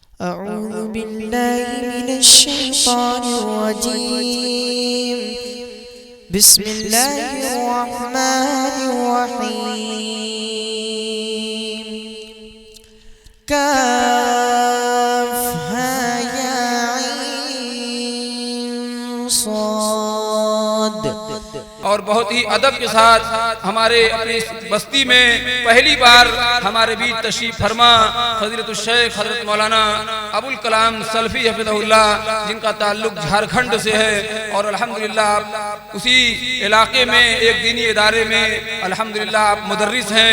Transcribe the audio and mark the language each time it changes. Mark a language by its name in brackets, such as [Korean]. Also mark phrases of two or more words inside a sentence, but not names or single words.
[Arabic] أعوذ بالله من الشيطان الرجيم بسم الله الرحمن الرحيم كهيعص. [Hindi] और बहुत ही अदब के साथ हमारे अपनी बस्ती में पहली बार हमारे बीच तशरीफ फरमा [Arabic] فضيلة الشيخ [Hindi] हजरत मौलाना अबुल कलाम सल्फी हफिज़हुल्लाह, जिनका ताल्लुक झारखंड से है और अल्हम्दुलिल्लाह उसी इलाके में एक दीनी इदारे में अल्हम्दुलिल्लाह आप मुदर्रिस हैं।